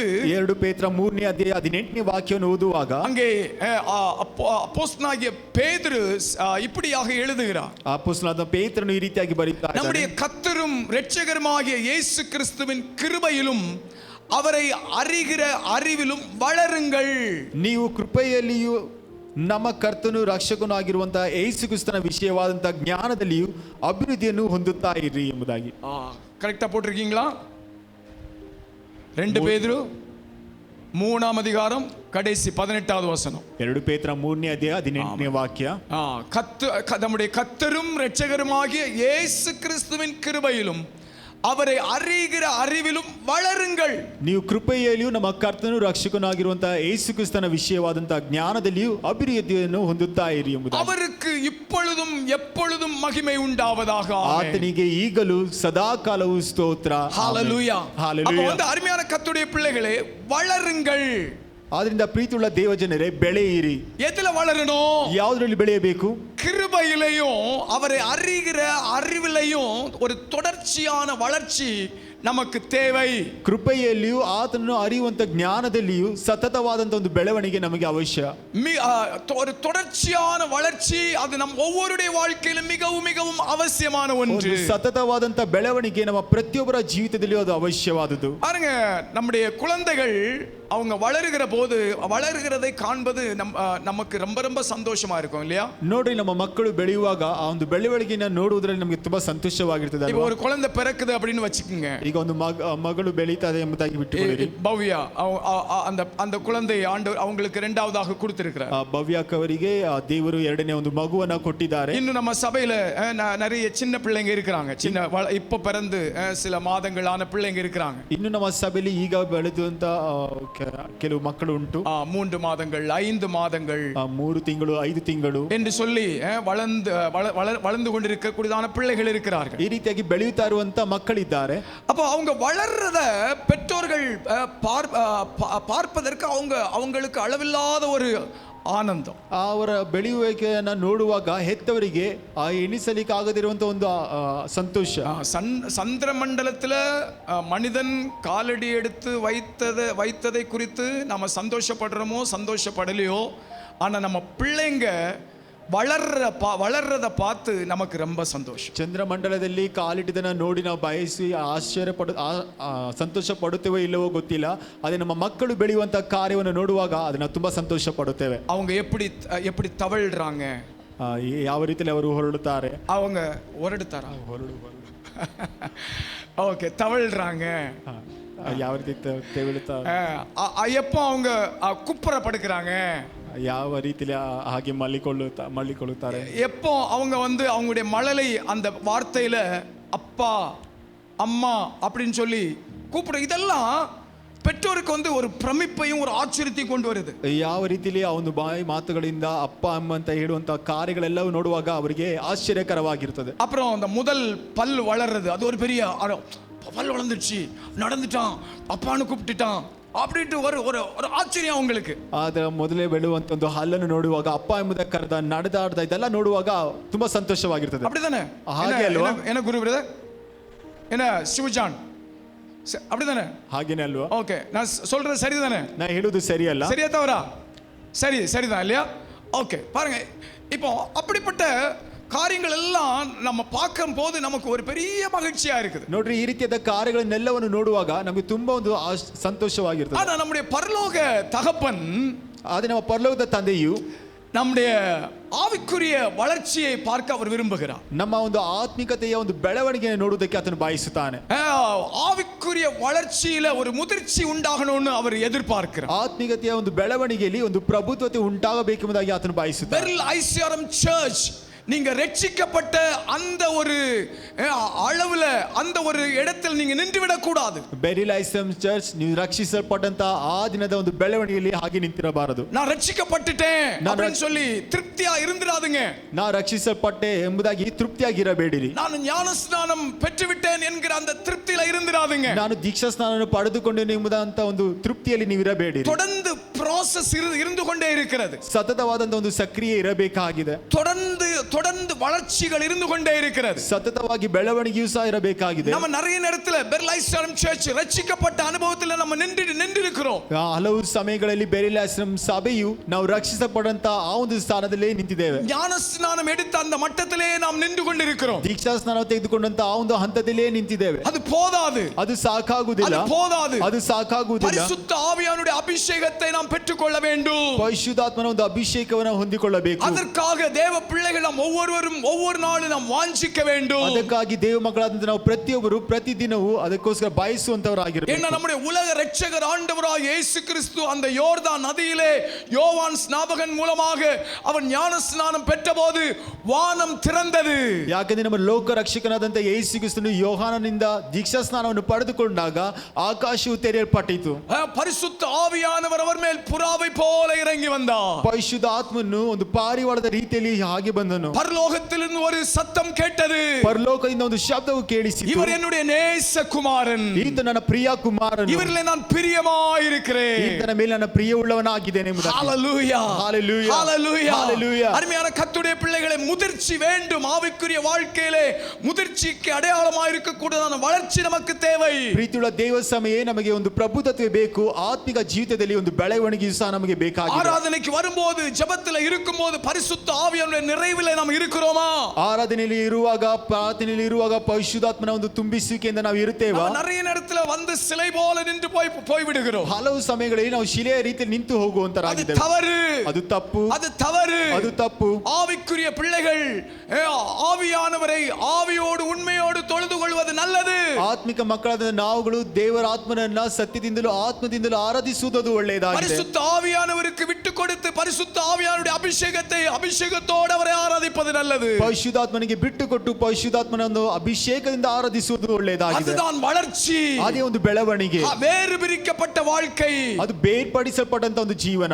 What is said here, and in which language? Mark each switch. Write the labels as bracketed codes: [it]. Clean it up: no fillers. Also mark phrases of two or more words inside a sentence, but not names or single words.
[kn] 2 ಪೇತ್ರ 3ನೇ ಅಧ್ಯಾಯ 18ನೇ ವಾಕ್ಯವನ್ನು ಓದುವಾಗ [ta] அங்கே அப்போஸ்தலனாகிய பேதுரு இப்படியாக எழுதுகிறார். [kn] ಅಪೊಸ್ತಲನಾದ ಪೇತ್ರನು ಈ ರೀತಿಯಾಗಿ ಬರೆಯುತ್ತಾರೆ, [ta] நம்முடைய கர்த்தரும் இரட்சகருமாகிய இயேசு கிறிஸ்துவின் கிருபையிலும் அவரை அறிகிற அறிவிலும் வளருங்கள். [kn] ನೀವು ಕೃಪೆಯಲ್ಲಿಯೂ ನಮ್ಮ ಕರ್ತನು ರಕ್ಷಕನು ಆಗಿರುವಂತಹ ಯೇಸು ಕ್ರಿಸ್ತನ ವಿಷಯವಾದಂತಹ ಜ್ಞಾನದಲ್ಲಿಯೂ ಅಭಿವೃದ್ಧಿಯನ್ನು ಹೊಂದುತ್ತಾ ಇರಿ ಎಂಬುದಾಗಿ. [ta] கரெக்டா போட்டிருக்கீங்களா? 2 பேதுரு 3ஆம் அதிகாரம் கடைசி 18வது வசனம். [kn] 2 ಪೇತ್ರ 3ನೇ ಅಧ್ಯಾಯ 18ನೇ ವಾಕ್ಯ. [ta] நம்முடைய கர்த்தரும் இரட்சகருமாகிய இயேசு கிறிஸ்துவின் கிருபையிலும் அவரை அறிகிற அறிவிலும் வளருங்கள். [kn] ನೀವು ಕೃಪೆಯಲ್ಲಿಯೂ ನಮ್ಮ ಕರ್ತನು ರಕ್ಷಕನಾಗಿರುವಂತಹ ಯೇಸು ಕ್ರಿಸ್ತನ ವಿಷಯವಾದಂತಹ ಜ್ಞಾನದಲ್ಲಿಯೂ ಅಭಿವೃದ್ಧಿಯನ್ನು ಹೊಂದುತ್ತಾ ಇರಿ ಎಂಬುದಾಗಿ. [ta] அவருக்கு இப்பொழுதும் எப்பொழுதும் மகிமை உண்டாவதாக. [kn] ಆತನಿಗೆ ಈಗಲೂ ಸದಾ ಕಾಲವೂ ಸ್ತೋತ್ರ. [ta] ஹalleluya. ஹalleluya. அப்ப அருமையான கர்த்தருடைய பிள்ளைகளே, வளருங்கள். [kn] ಆದ್ರಿಂದ ಪ್ರೀತಿಯುಳ್ಳ ದೇವಜನರೇ, ಬೆಳೆಯಿರಿ. [ta] எதுல வளரணும்? [kn] ಯಾವುದರಲ್ಲಿ ಬೆಳೆಯಬೇಕು? [ta] கிருபையிலையும் அவரை அறிகிற அறிவிலையும் ஒரு தொடர்ச்சியான வளர்ச்சி நமக்கு தேவை. [kn] ಕೃಪೆಯಲ್ಲಿಯೂ ಆತನನ್ನು ಅರಿಯುವಂತ ಜ್ಞಾನದಲ್ಲಿಯೂ ಸತತವಾದಂತ ಒಂದು ಬೆಳವಣಿಗೆ ನಮಗೆ ಅವಶ್ಯ. [ta] ஒரு தொடர்ச்சியான வளர்ச்சி அது நம் ஒவ்வொருடைய வாழ்க்கையிலும் மிகவும் மிகவும் அவசியமான ஒன்று. [kn] ಸತತವಾದಂತ ಬೆಳವಣಿಗೆ ನಮ್ಮ ಪ್ರತಿಯೊಬ್ಬರ ಜೀವಿತದಲ್ಲಿಯೂ ಅದು ಅವಶ್ಯವಾದದ್ದು. [ta] பாருங்க, நம்முடைய குழந்தைகள் அவங்க வளருகிற போது வளருகிறதை காண்பது நமக்கு ரொம்ப ரொம்ப சந்தோஷமா இருக்கும் இல்லையா? [kn] ನೋಡ್ರಿ, ನಮ್ಮ ಮಕ್ಕಳು ಬೆಳೆಯುವಾಗ ಆ ಒಂದು ಬೆಳವಣಿಗೆಯನ್ನು ನೋಡುವುದರಲ್ಲಿ ನಮಗೆ ತುಂಬಾ ಸಂತೋಷವಾಗಿರ್ತದೆ. [ta] இப்போ ஒரு குழந்தை பிறக்குது அப்படின்னு வச்சுக்கோங்க. [kn] ಈಗ ಒಂದು ಮಗಳು ಬೆಳೀತದೆ ಎಂಬುದಾಗಿ ಬಿಟ್ಟುಕೊಳ್ಳಿ. [ta] பவ்யா அந்த குழந்தை ஆண்டவர் அவங்களுக்கு இரண்டாவதாக கொடுத்திருக்கிறார். [kn] ಭವ್ಯಾಕ್ ಅವರಿಗೆ ದೇವರು ಎರಡನೇ ಒಂದು ಮಗುವನ್ನ ಕೊಟ್ಟಿದ್ದಾರೆ. ಇನ್ನು ನಮ್ಮ [ta] ಸಭையில நிறைய சின்ன பிள்ளைங்க இருக்கிறாங்க. சின்ன இப்ப பிறந்து சில மாதங்களான பிள்ளைங்க இருக்கிறாங்க. [kn] ಇನ್ನು ನಮ್ಮ ಸಭೆಯಲ್ಲಿ ಈಗ ಬೆಳೆದಂತ ಕೆಲವು ಮಕ್ಕಳು ಉಂಟು. [ta] 3 மாதங்கள் 5 மாதங்கள் [kn] 3 ತಿಂಗಳು 5 ತಿಂಗಳು [ta] என்று சொல்லி வளர்ந்து கொண்டிருக்கக்கூடியதான பிள்ளைகள் இருக்கிறார்கள். [kn] ಈ ರೀತಿಯಾಗಿ ಬೆಳೆಯುತ್ತಾ ಇರುವಂತ ಮಕ್ಕಳಿದ್ದಾರೆ. [ta] அப்போ அவங்க வளர்றத பெற்றோர்கள் பார்ப்பதற்கு அவங்களுக்கு அளவில்லாத ஒரு ಆನಂದ. [kn] ಅವರ ಬೆಳೆಯುವಿಕೆಯನ್ನು ನೋಡುವಾಗ ಹೆತ್ತವರಿಗೆ ಆ ಎಣಿಸಲಿಕ್ಕೆ ಆಗದಿರುವಂತ ಒಂದು ಸಂತೋಷ. [ta] சந்திரமண்டலத்துல மனிதன் காலடி எடுத்து வைத்ததை குறித்து நம்ம சந்தோஷப்படுறோமோ சந்தோஷப்படலையோ, ஆனா நம்ம பிள்ளைங்க வளர்றத பார்த்து நமக்கு ரொம்ப சந்தோஷம். [kn] ಚಂದ್ರಮಂಡಲದಲ್ಲಿ ಕಾಲಿಟ್ಟಿದ್ದನ್ನ ನೋಡಿ ನಾವು ಬಯಸಿ ಸಂತೋಷ ಪಡುತ್ತೇವೋ ಇಲ್ಲವೋ ಗೊತ್ತಿಲ್ಲ. ಅದೇ ನಮ್ಮ ಮಕ್ಕಳು ಬೆಳೆಯುವಂತ ಕಾರ್ಯವನ್ನು ನೋಡುವಾಗ ಅದನ್ನ ತುಂಬಾ ಸಂತೋಷ ಪಡುತ್ತೇವೆ. [ta] அவங்க எப்படி தவழ்றாங்க, [kn] ಯಾವ ರೀತಿಯಲ್ಲಿ ಅವರು ಹೊರಡುತ್ತಾರೆ, [ta] அவங்க ஓகே தவழ்றாங்க, [kn] ಯಾವ ರೀತಿ ತೆವಳುತ್ತಾರೆ, [ta] எப்போ அவங்க குப்புற படுக்கிறாங்க, [kn] ಯಾವ ರೀತಿಯಲ್ಲಿ ಹಾಗೆ ಮಲ್ಲಿಕೊಳ್ಳುತ್ತಾರೆ, [ta] எப்போ அவங்க அவங்களுடைய மழலை அந்த வார்த்தையில அப்பா அம்மா அப்படின்னு சொல்லி கூப்பிட, இதெல்லாம் பெற்றோருக்கு ஒரு பிரமிப்பையும் ஒரு ஆச்சரியத்தையும் கொண்டு வருது. [kn] ಯಾವ ರೀತಿಯಲ್ಲಿ ಆ ಒಂದು ಬಾಯಿ ಮಾತುಗಳಿಂದ ಅಪ್ಪ ಅಮ್ಮ ಅಂತ ಹೇಳುವಂತ ಕಾರ್ಯಗಳೆಲ್ಲವೂ ನೋಡುವಾಗ ಅವರಿಗೆ ಆಶ್ಚರ್ಯಕರವಾಗಿರ್ತದೆ. [ta] அப்புறம் அந்த முதல் பல் வளர்றது, அது ஒரு பெரிய பல் வளர்ந்துச்சு, நடந்துட்டான், அப்பான்னு கூப்பிட்டுட்டான் அப்படின்ட்டு ஒரு ஆச்சரியம் அவங்களுக்கு. [kn] ಅದರ ಮೊದಲೇ ಬೆಳೆಯುವಂತ ಒಂದು ಹಲ್ಲನ್ನು ನೋಡುವಾಗ ಅಪ್ಪ ಎಂಬುದಕ್ಕೆ ಕರೆದ ನಡೆದಾಡ್ದ ಇದೆಲ್ಲ ನೋಡುವಾಗ ತುಂಬಾ ಸಂತೋಷವಾಗಿರ್ತದೆ. [ta] அப்படிதானே? [kn] ಹಾಗೆ ಅಲ್ವಾ? [ta] என்ன குரு பிரதர், என்ன சிவஜான், அப்படிதானே? [kn] ಹಾಗೇನೆ ಅಲ್ವಾ? [ta] ஓகே, நான் சொல்றது சரிதானே? [kn] நான் ಹೇಳುವುದು ಸರಿಯಲ್ಲ? [ta] சரியா தவறா? சரிதான் இல்லையா? ஓகே, பாருங்க, இப்போ அப்படிப்பட்ட ಕಾರ್ಯಗಳು எல்லாம் நம்ம பார்க்கும் போது நமக்கு ஒரு பெரிய மகிழ்ச்சியா இருக்குது. [kn] ನೋಡ್ರಿ, ಈ ರೀತಿಯಾದ ಕಾರ್ಯಗಳನ್ನೆಲ್ಲವನ್ನು ನೋಡುವಾಗ ನಮಗೆ ತುಂಬಾ ಒಂದು ಸಂತೋಷವಾಗಿರ್ತದೆ. [ta] ஆனா நம்முடைய பரலோக தகப்பன், [kn] ಆದ್ರೆ ನಮ್ಮ ಪರಲೋಕದ ತಂದೆಯು [ta] நம்முடைய ஆவிக்குரிய வளர்ச்சியை பார்க்க அவர் விரும்புகிறார். [kn] ನಮ್ಮ ಒಂದು ಆತ್ಮಿಕತೆಯ ಒಂದು ಬೆಳವಣಿಗೆಯನ್ನು ನೋಡುವುದಕ್ಕೆ ಆತನು ಬಯಸುತ್ತಾನೆ. [ta] ஆவிக்குரிய வளர்ச்சியில ஒரு முதிர்ச்சி உண்டாகணும்னு அவர் எதிர்பார்க்கிறார். [kn] ಆತ್ಮಿಕತೆಯ ಒಂದು ಬೆಳವಣಿಗೆಯಲ್ಲಿ ಒಂದು ಪ್ರಭುತ್ವತೆ ಉಂಟಾಗಬೇಕೆಂಬುದಾಗಿ ಆತನು ಬಯಸುತ್ತಾನೆ. [ta] பெரில் ஐசிஆர்எம் சர்ச் நீங்க ரட்சிக்கப்பட்ட அந்த ஒரு அளவுல அந்த ஒரு இடத்தில் நீங்க நின்று விடக் கூடாது. [kn] ಬೆರಿಲ್ ಐಸಮ್ ಚರ್ಚ್ ನೀವು ರಕ್ಷಿಸಲ್ಪಟ್ಟಂತ ಆ ದಿನದ ಒಂದು ಬೆಳವಣಿಗೆಯಲ್ಲಿ ಹಾಗೆ ನಿಂತಿರಬಾರದು. [ta] நான் ரட்சிக்கப்பட்டுட்டேன் அப்படின்னு சொல்லி திருப்தியா இருந்திராதுங்க. [kn] நான் ರಕ್ಷಿಸಲ್ಪಟ್ಟೆ ಎಂಬುದಾಗಿ ತೃಪ್ತಿಯಾಗಿರಬೇಡಿರಿ. [ta] ನಾನು ஞானஸ்நானம் பெற்றுவிட்டேன் என்கிற அந்த திருப்தியில இருந்திராதுங்க. [kn] ನಾನು ದೀಕ್ಷಾ ಸ್ನಾನವನ್ನು ಪಡೆದುಕೊಂಡೇನೆ ಎಂಬುದಂತ ಒಂದು ತೃಪ್ತಿಯಲ್ಲಿ ನೀವು ಇರಬೇಡಿರಿ. [ta] தொடர்ந்து process இருந்து கொண்டே இருக்கிறது. [kn] ಸತತವಾದಂತ ಒಂದು ಸಕ್ರಿಯೆ ಇರಬೇಕಾಗಿದೆ. [ta] தொடர்ந்து வளர்ச்சிகள் இருந்து கொண்டே இருக்கிறது. [kn] ಸತತವಾಗಿ ಬೆಳವಣಿಗೆಯೂ ಸಹ ಇರಬೇಕಾಗಿದೆ. [ta] நம்ம நிறைய நேரத்துல பெரில் ஐஸ்ரம் சர்ச் ரட்சிக்கப்பட்ட அனுபவத்துல நம்ம நின்று இருக்கிறோம். [kn] ಹಲವು ಸಮಯಗಳಲ್ಲಿ ಬೆರಿಲ್ ಐಸ್ರಮ್ ಸಭೆಯು ನಾವು ರಕ್ಷಿಸಲ್ಪಟ್ಟಂತ ಆ ಒಂದು ಸ್ಥಾನದಲ್ಲೇ ನಿಂತಿದ್ದೇವೆ. [ta] ஞானஸ்நானம் எடுத்த அந்த மட்டத்திலே நாம் நின்று கொண்டிருக்கிறோம். [kn] ದೀಕ್ಷಾ ಸ್ನಾನ ತೆಗೆದುಕೊಂಡಂತ ಆ ಒಂದು ಹಂತದಲ್ಲೇ ನಿಂತಿದ್ದೇವೆ. [ta] அது போதாது. [kn] ಅದು ಸಾಕಾಗುವುದಿಲ್ಲ. [ta] அது போதாது. [kn] ಅದು ಸಾಕಾಗುವುದಿಲ್ಲ. [ta] பரிசுத்த ஆவியானுடைய அபிஷேகத்தை நாம் பெற்றுக்கொள்ள வேண்டும். [kn] ಪರಿಶುದ್ಧಾತ್ಮನ ಒಂದು ಅಭಿಷೇಕವನ್ನು ಹೊಂದಿಕೊಳ್ಳಬೇಕು. [ta] அதற்காக தேவ பிள்ளைகள் நாம் ஒவ்வொருவரும் ஒவ்வொரு நாளும் நாம் வாஞ்சிக்க வேண்டும். [kn] ಅದಕ್ಕಾಗಿ ದೇವ ಮಕ್ಕಳಾದಂತ ನಾವು ಪ್ರತಿಯೊಬ್ಬರು ಪ್ರತಿದಿನವೂ ಅದಕ್ಕೋಸ್ಕರ ಬಯಸುವಂತವರಾಗಿರಬೇಕು. [ta] ஏன்னா நம்முடைய உலக இரட்சகர் ஆண்டவராகிய இயேசு கிறிஸ்து அந்த யோர்தான் நதியிலே யோவான் ஸ்நாபகன் மூலமாக அவன் ஞானஸ்நானம் பெற்றபோது வானம் திறந்தது. [kn] ಯಾಕಂದ್ರೆ ನಮ್ಮ ಲೋಕ ರಕ್ಷಕನಾದಂತ ಯೇಸು ಕ್ರಿಸ್ತನು ಯೋಹಾನನಿಂದ ದೀಕ್ಷಾ ಸ್ನಾನವನ್ನು ಪಡೆದುಕೊಂಡಾಗ ಆಕಾಶವು ತೆರೆಯಲ್ಪಟ್ಟಿತು. [ta] பரிசுத்த ஆவியானவர் அவர் மேல் புறாவை போல இறங்கி வந்தார். [kn] ಪರಿಶುದ್ಧ ಆತ್ಮನು ಒಂದು ಪಾರಿವಾಳದ ರೀತಿಯಲ್ಲಿ ಹಾಗೆ ಬಂದನು. [ta] பரலோகத்திலிருந்து ஒரு சத்தம் கேட்டது. [kn] ಪರಲೋಕದಿಂದ ಒಂದು ಶಬ್ದವು ಕೇಳಿಸಿತು. [ta] இவர் என்னுடைய நேச குமாரன். [kn] ಈತ ನನ್ನ ಪ್ರಿಯ ಕುಮಾರನು. [ta] இவரிலே நான் பிரியமாயிருக்கிறேன். [kn] ಈತನ ಮೇಲೆ ನನ್ನ ಪ್ರಿಯವುಳ್ಳವನಾಗಿದ್ದೇನೆ ಎಂಬುದಾಗಿ. [ta] ஹalleluya. ஹalleluya. ஹalleluya. ஹalleluya. அருமையான கர்த்தருடைய பிள்ளைகளே, முதிர்ச்சி வேண்டும். ஆவிக்குரிய வாழ்க்கையிலே முதிர்ச்சிக்கு அடையாளமாக இருக்கக்கூடியதான வளர்ச்சி நமக்கு தேவை. [kn] ಪ್ರೀತಿಯುಳ್ಳ ದೇವ ಸಮಯೇ ನಮಗೆ ಒಂದು ಪ್ರಭುತ್ವತೆ ಬೇಕು. ಆತ್ಮಿಕ ಜೀವಿತದಲ್ಲಿ ಒಂದು ಬೆಳವಣಿಗೆಯೂ ಸಹ ನಮಗೆ ಬೇಕಾಗಿದೆ. [ta] ஆராதனைக்கு வரும்போது ஜெபத்தில் இருக்கும்போது பரிசுத்த ஆவியானுடைய நிறைவிலே நாம் இருக்கிறோமா? [kn] ಆರಾಧನೆಯಲ್ಲಿ ಇರುವಾಗ ಪ್ರಾರ್ಥನೆಯಲ್ಲಿ ಇರುವಾಗ ಪರಿಶುದ್ಧಾತ್ಮನ ಒಂದು ತುಂಬಿಸುವಿಕೆಯಿಂದ ನಾವು ಇರುತ್ತೇವಾ? [ta] நிறைய நேரத்துல வந்து சிலை போல நின்று போய் விடுகிறோம். [kn] ಹಲವು ಸಮಯಗಳಲ್ಲಿ ನಾವು ಶಿಲೆಯ ರೀತಿಯಲ್ಲಿ ನಿಂತು ಹೋಗುವಂತರಾಗಿದ್ದೇವೆ. ಅದು ತಪ್ಪು. [ta] அது தவறு. [kn] ಅದು ತಪ್ಪು. [ta] ஆவிக்குரிய பிள்ளைகள் ஆவியானவரை ஆவியோடு உண்மையோடு தொழுது கொள்வது நல்லது. [kn] ಆತ್ಮಿಕ ಮಕ್ಕಳಾದ ನಾವುಗಳು ದೇವರ ಆತ್ಮನನ್ನ ಸತ್ಯದಿಂದಲೂ ಆತ್ಮದಿಂದಲೂ ಆರಾಧಿಸುವುದು ಒಳ್ಳೆಯದಾಗಿದೆ. [ta] பரிசுத்த ஆவியானவருக்கு விட்டு கொடுத்து பரிசுத்த ஆவியானுடைய அபிஷேகத்தோடு அவரை ஆராதிப்பது நல்லது. [kn] ಪರಿಶುದ್ಧಾತ್ಮನಿಗೆ ಬಿಟ್ಟು ಕೊಟ್ಟು ಪರಿಶುದ್ಧಾತ್ಮನ ಒಂದು ಅಭಿಷೇಕದಿಂದ ಆರಾಧಿಸುವುದು ಒಳ್ಳೆಯದಾಗಿದೆ. [ta] அதுதான் வளர்ச்சி. [kn] ಅದೇ ಒಂದು ಬೆಳವಣಿಗೆ. [ta] வேறு பிரிக்கப்பட்ட வாழ்க்கை. [kn] ಅದು ಬೇರ್ಪಡಿಸಲ್ಪಟ್ಟಂತ ಒಂದು ಜೀವನ.